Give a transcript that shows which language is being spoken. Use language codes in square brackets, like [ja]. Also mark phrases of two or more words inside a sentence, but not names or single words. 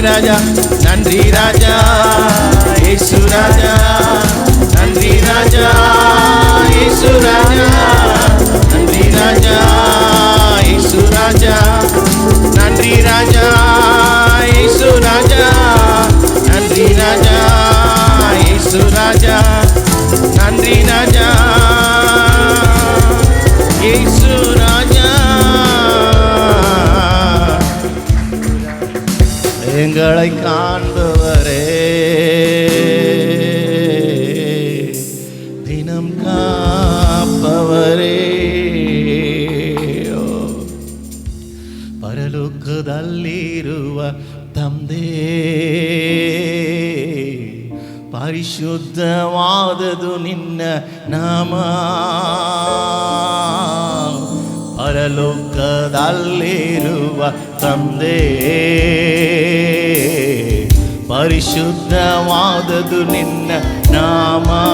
[ta] ராஜா, நன்றி ராஜா இயேசு ராஜா, நன்றி ராஜா இயேசு ராஜா, நன்றி ராஜா இயேசு ராஜா, நன்றி ராஜா இயேசு ராஜா, நன்றி ராஜா இயேசு ராஜா, நன்றி ராஜா இயேசு ராஜா. எங்களை காண்பவரே, தினம் காப்பவரே, [kn] ಪರಲೋಕದಲ್ಲಿರುವ ತಂದೆ, ಪರಿಶುದ್ಧವಾದದು ನಿನ್ನ ನಾಮ. ಪರಲೋಕದಲ್ಲಿರುವ ತಂದೆ, ಪರಿಶುದ್ಧವಾದದು ನಿನ್ನ ನಾಮ.